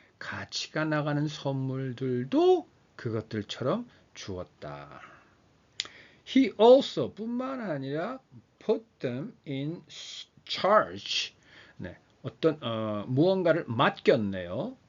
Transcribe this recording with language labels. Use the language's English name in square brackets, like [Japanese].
[Korean] 가치가 나가는 선물들도 그것들처럼 주었다. [English] He also [Korean] 뿐만 아니라 [English] put them in charge. [Korean] 네, 어떤 무언가를 맡겼네요.